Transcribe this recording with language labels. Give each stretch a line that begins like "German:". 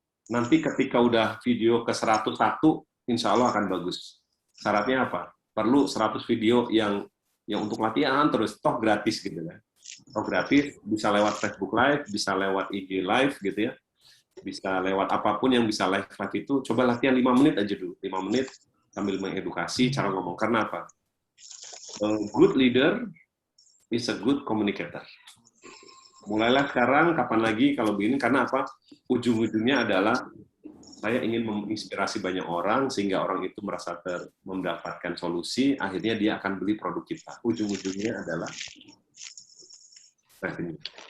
Indonesian: Nanti ketika udah video ke 101, insya Allah akan bagus. Syaratnya apa? Perlu 100 video yang untuk latihan terus. Toh gratis gitu kan. Toh gratis. Bisa lewat Facebook Live, bisa lewat IG Live gitu ya. Bisa lewat apapun yang bisa live itu, coba latihan 5 menit aja dulu. 5 menit sambil mengedukasi cara ngomong. Karena apa?
English: A good leader is a good communicator.
Indonesian: Mulailah sekarang, kapan lagi kalau begini, karena apa? Ujung-ujungnya adalah saya ingin menginspirasi banyak orang, sehingga orang itu merasa mendapatkan solusi, akhirnya dia akan beli produk kita. Ujung-ujungnya adalah revenue.